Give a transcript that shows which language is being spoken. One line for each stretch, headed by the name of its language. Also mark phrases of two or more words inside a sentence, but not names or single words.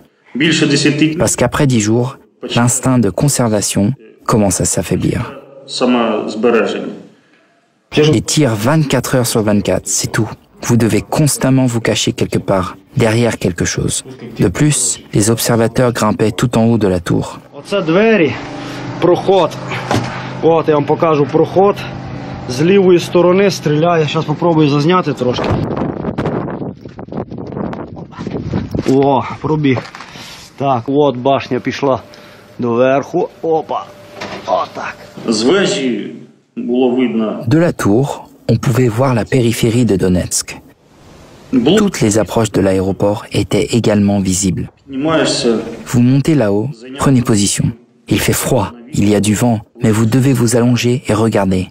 French: Parce qu'après 10 jours, l'instinct de conservation commence à s'affaiblir. Des tirs 24 heures sur 24, c'est tout. Vous devez constamment vous cacher quelque part, derrière quelque chose. De plus, les observateurs grimpaient tout en haut de la tour.
Ukrainian: З лівої сторони стріляє. Зараз спробую зазняти трошки. О, пробіг. Так, от башня пішла доверху. Опа. Отак. З вежі було видно.
French: De la tour, on pouvait voir la périphérie de Donetsk. Toutes les approches de l'aéroport étaient également visibles. Vous montez là-haut, prenez position. Il fait froid, il y a du vent, mais vous devez vous allonger et regarder.